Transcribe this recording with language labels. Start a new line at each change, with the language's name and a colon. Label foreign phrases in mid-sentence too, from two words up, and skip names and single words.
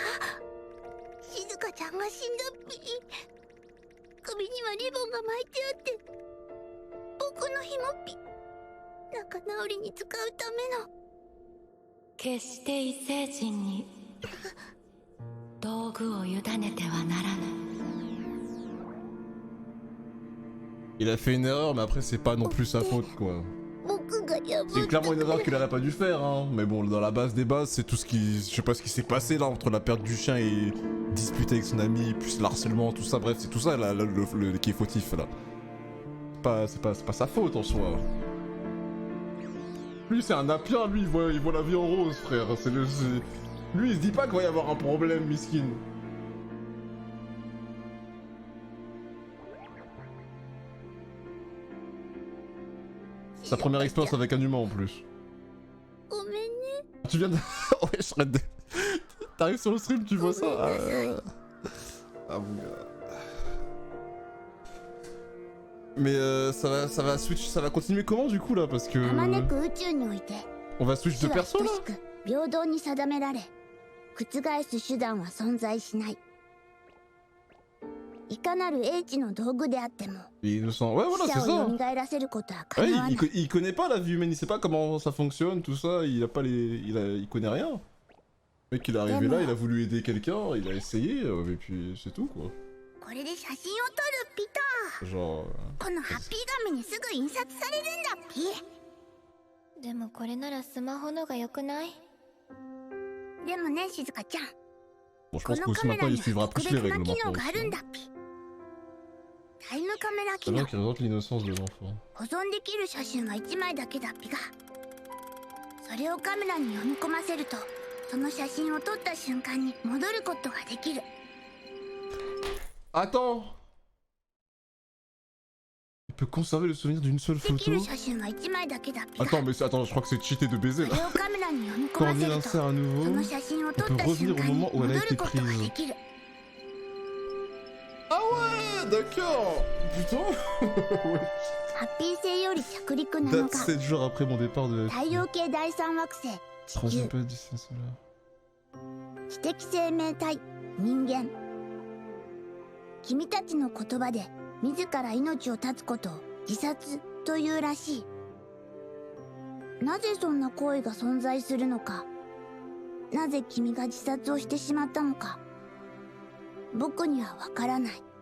Japanese: 静香ちゃんが死んだっぴ。首にはリボンが巻いてあって僕の紐っぴ。仲直りに使うための。決して異星人に道具を委ねてはならぬ。
French: Il a fait une erreur, mais après, c'est pas non plus sa faute, quoi.
Japanese: 僕が破った。
French: C'est clairement une erreur qu'il aurait pas dû faire, hein. Mais bon, dans la base des bases, c'est tout ce qui... Je sais pas ce qui s'est passé, là, entre la perte du chien et disputer avec son ami, puis l'harcèlement, tout ça. Bref, c'est tout ça, là, qui est fautif, là. C'est pas sa faute, en soi. Lui, c'est un napien, lui, il voit la vie en rose, frère. Lui, il se dit pas qu'il va y avoir un problème, miskin. Sa première expérience avec un humain en plus.
Japanese: ごめんね。
French: Tu viens de... Ouais, je serais de... T'arrives sur le stream, tu vois ça Ah mon gars. Mais ça va switch, ça va continuer comment du coup là parce que...
Japanese: あまねく宇宙において
French: On va switch de
Japanese: 死は
French: perso
Japanese: 等
French: là
Japanese: しく平等に定められ覆す手段は存在しない。いかなる英知の道具であっても
French: Il nous sent... Ouais voilà
Japanese: 死
French: c'est
Japanese: 者を
French: ça
Japanese: 蘇らせることはか
French: Ouais,
Japanese: なわない。
French: il connaît pas la vie humaine, il sait pas comment ça fonctionne, tout ça, il a pas les... Il connaît rien. Le mec il est arrivé là, il a voulu aider quelqu'un, il a essayé, et puis c'est tout quoi.
Japanese: これで写真を撮るピタ。
French: Genre...
Japanese: このハッピー紙にすぐ印刷されるんだピ。でもこれならスマホのが良くない？でもね静香ちゃん、
French: Bon je
Japanese: こ
French: pense
Japanese: の
French: qu'aussi
Japanese: カメ
French: maintenant
Japanese: ラ
French: il
Japanese: には
French: suivra
Japanese: 特
French: plus les
Japanese: 別な
French: règles
Japanese: 機
French: maintenant
Japanese: 能があ
French: aussi.
Japanese: るんだピ。タイムカメラ
French: C'est
Japanese: 機
French: bien
Japanese: 能。
French: qu'il représente l'innocence de l'enfant.
Japanese: 保存できる写真は1枚だけだピが。それをカメラに読み込ませるとその写真を撮った瞬間に戻ることができる。
French: Attends! Il peut conserver le souvenir d'une seule
Japanese: でき
French: photo?
Japanese: る写真は1枚だけだピが。
French: Attends, mais attends, je crois que c'est cheaté de baiser
Japanese: それ
French: là.
Japanese: をカメラに読み込
French: Quand
Japanese: ま
French: on
Japanese: せ
French: y
Japanese: ると
French: insère à
Japanese: そ
French: nouveau,
Japanese: の写真を撮っ
French: on
Japanese: た
French: peut
Japanese: 瞬
French: revenir au
Japanese: 間に
French: moment où elle a
Japanese: 戻
French: été
Japanese: ることがで
French: prise.
Japanese: きる。
French: Ah ouais! d'accord. Putain. Ouais.
Japanese: ハッピー星より着陸7
French: Date
Japanese: 日
French: 7 jours après mon départ de la
Japanese: 太陽系第三惑星地
French: troisième
Japanese: 球
French: planète du système solaire.
Japanese: 知的生命体人間君たちの言葉で自ら命を絶つことを自殺というらしい。なぜそんな行為が存在するのか、なぜ君が自殺をしてしまったのか、僕にはわからない。